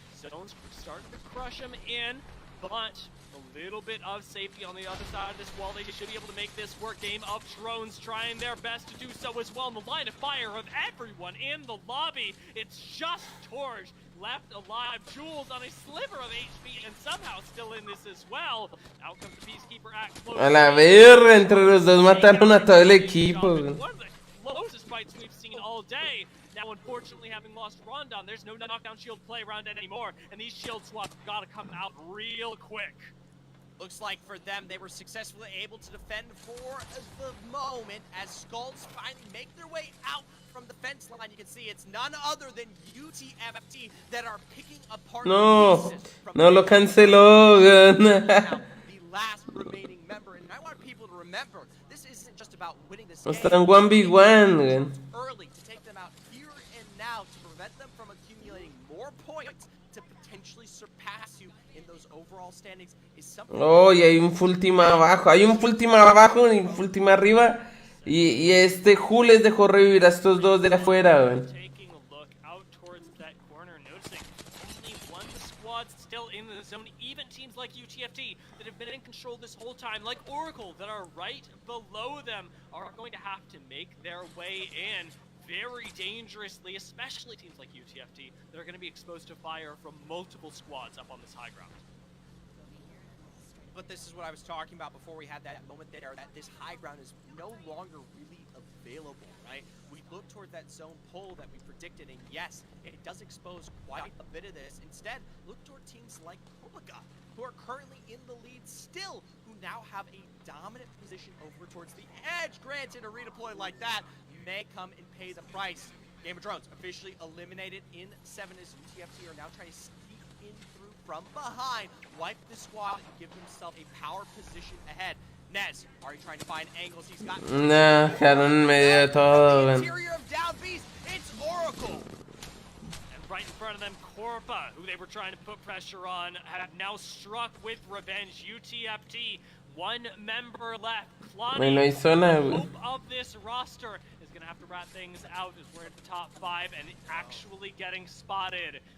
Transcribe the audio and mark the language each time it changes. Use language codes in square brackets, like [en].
[en] Stone's starting to crush him in, but a little bit of safety on the other side of this wall. They should be able to make this work. Game of Thrones trying their best to do so as well. In the line of fire of everyone in the lobby, it's just Torch left alive. Jules on a sliver of HP and somehow still in this as well. Out comes the Peacekeeper act close. [es] A la verga, entre los dos mataron a todo el equipo. [en] One of the closest fights we've seen all day. Now, unfortunately, having lost Rondon, there's no knockdown shield play around it anymore, and these shield swaps gotta come out real quick. Looks like for them, they were successfully able to defend for the moment as Skulls finally make their way out from the fence line. You can see it's none other than UTFT that are picking apart [es] No, [en] pieces from [es] no lo canceló. [en] now, the last remaining member. And I want people to remember, this isn't just about winning this game. [es] Están 1v1. [en] Early to take them out here and now to prevent them from accumulating more points to potentially surpass you in those overall standings is something. [es] Oh, y hay un full team abajo. Hay un full team abajo y un full team arriba. Y este Hu les dejó revivir a estos dos de afuera, güey. [en] Taking a look out towards that corner, noticing only one squad still in the zone. Even teams like UTFT that have been in control this whole time, like Oracle, that are right below them, are going to have to make their way in very dangerously, especially teams like UTFT that are going to be exposed to fire from multiple squads up on this high ground. But this is what I was talking about before we had that moment there, that this high ground is no longer really available, right? We look toward that zone pull that we predicted, and yes, it does expose quite a bit of this. Instead, look toward teams like Omega, who are currently in the lead still, who now have a dominant position over towards the edge. Granted, a redeploy like that may come and pay the price. Game of Drones officially eliminated in 7 as UTFT are now trying to sneak in through from behind, wipe the squad, and give himself a power position ahead. Nez, are you trying to find angles? He's got... [es] Nah, quedaron en medio de todo, güey. [en] Interior of Down Beast, it's Oracle. And right in front of them, Corpa, who they were trying to put pressure on, have now struck with revenge. UTFT, one member left. [es] Bueno, hay zona, güey. [en] Hope of this roster is going to have to wrap things out as we're at the top 5 and actually getting spotted.